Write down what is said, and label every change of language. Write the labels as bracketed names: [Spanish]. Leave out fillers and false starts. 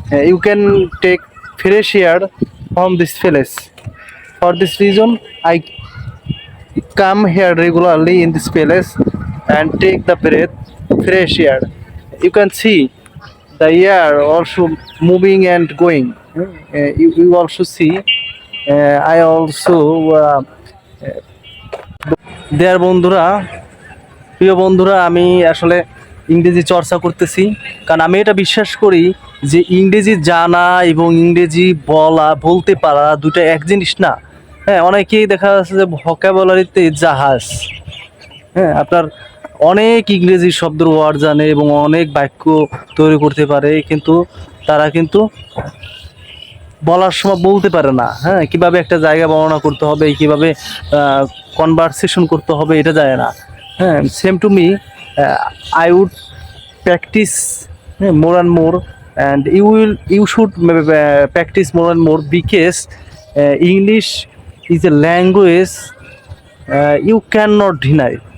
[English] You can take fresh air from this place. For this reason, I come here regularly in this place and take the breath, fresh air. You can see the air also moving and going. You also see. I also dear [Bangla] বন্ধুরা, প্রিয় বন্ধুরা, আমি আসলে ইংরেজি চর্চা করতেছি, কারণ আমি এটা বিশ্বাস করি যে ইংরেজি জানা এবং ইংরেজি বলতে পারা দুটো এক জিনিস না। হ্যাঁ, অনেকেই দেখা যাচ্ছে যে ভোকাবুলারিতে জাহাজ। হ্যাঁ, আপনার অনেক ইংরেজি শব্দের ওয়ার্ড জানে এবং অনেক বাক্য তৈরি করতে পারে, কিন্তু তারা কিন্তু বলার সময় বলতে পারে না। হ্যাঁ, কীভাবে একটা জায়গা বর্ণনা করতে হবে, কীভাবে কনভারসেশন করতে হবে, এটা জানে না। [English] হ্যাঁ, [Bangla] same to me, [English] I would practice more and more, and you should practice more and more because English is a language you cannot deny.